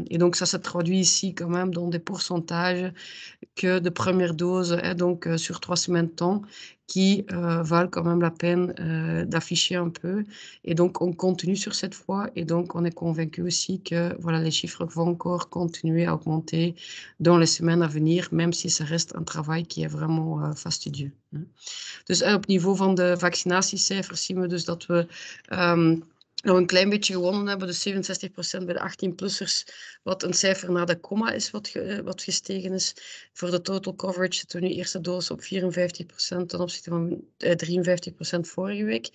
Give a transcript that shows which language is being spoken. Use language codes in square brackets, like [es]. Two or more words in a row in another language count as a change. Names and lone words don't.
[fr] Et donc ça se traduit ici quand même dans des pourcentages que de première dose, hein, donc sur 3 semaines de temps, qui valent quand même la peine d'afficher un peu. Et donc on continue sur cette voie et donc on est convaincu aussi que voilà, les chiffres vont encore continuer à augmenter dans les semaines à venir, même si ça reste een travail qui est vraiment fastidieux, hè. [nl] Dus op niveau van de vaccinatiecijfers zien we dus dat we nog een klein beetje gewonnen hebben. Dus 67% bij de 18-plussers, wat een cijfer na de komma is wat gestegen is. Voor de [en] total coverage [nl] zitten we nu eerste dosis op 54% ten opzichte van 53% vorige week.